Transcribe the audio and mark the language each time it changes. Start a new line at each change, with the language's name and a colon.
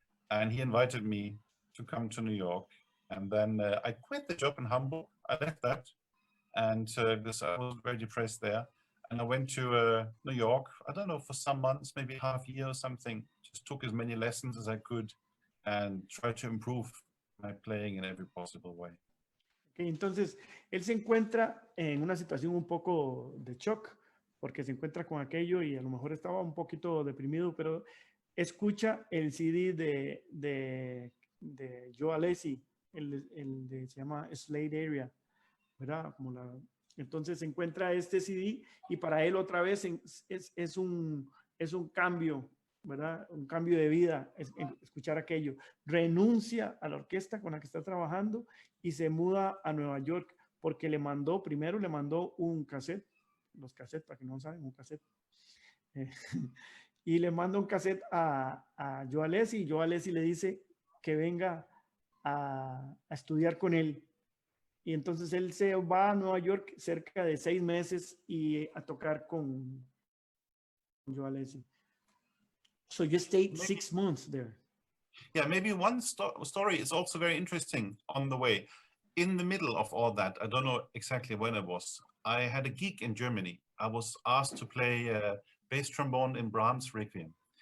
English: and he invited me to come to New York. And then I quit the job in Hamburg. I left that, and because I was very depressed there. And I went to New York, I don't know, for some months, maybe half year or something. Just took as many lessons as I could and tried to improve my playing in every possible way.
Spanish: Okay, entonces, él se encuentra en una situación un poco de shock, porque se encuentra con aquello y a lo mejor estaba un poquito deprimido, pero escucha el CD de Joe Alessi, se llama Slade Area, ¿verdad? Entonces se encuentra este CD y para él otra vez es un cambio, ¿verdad? Un cambio de vida, escuchar aquello. Renuncia a la orquesta con la que está trabajando y se muda a Nueva York porque primero le mandó un cassette, los cassettes, para que no saben, un cassette. Y le manda un cassette a Joe Alessi y Joe Alessi le dice que venga a estudiar con él. Y entonces él se va a Nueva York cerca de 6 meses y a tocar con Joe Alessi.
English: So you stayed 6 months there. Yeah, maybe one story is also very interesting on the way. In the middle of all that, I don't know exactly when it was, I had a gig in Germany. I was asked to play bass trombone in Brahms' Requiem.